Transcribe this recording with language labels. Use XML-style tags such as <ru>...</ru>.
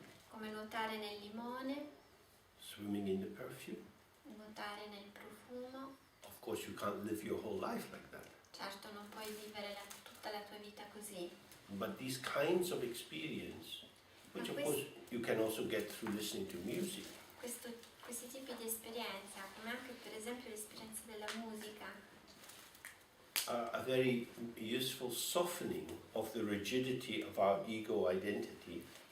<it>Come nuotare nel limone.</it> <en>Swimming in the perfume.</en> <it>Nuotare nel profumo.</it> <en>Of course you can't live your whole life like that.</en> <it>Certo, non puoi vivere tutta la tua vita così.</it> <en>But these kinds of experience, which of course you can also get through listening to music.</en> <it>Questi tipi di esperienza, come anche per esempio l'esperienza della musica,</it> <en>Are a very useful softening of the rigidity of our ego identity.</en>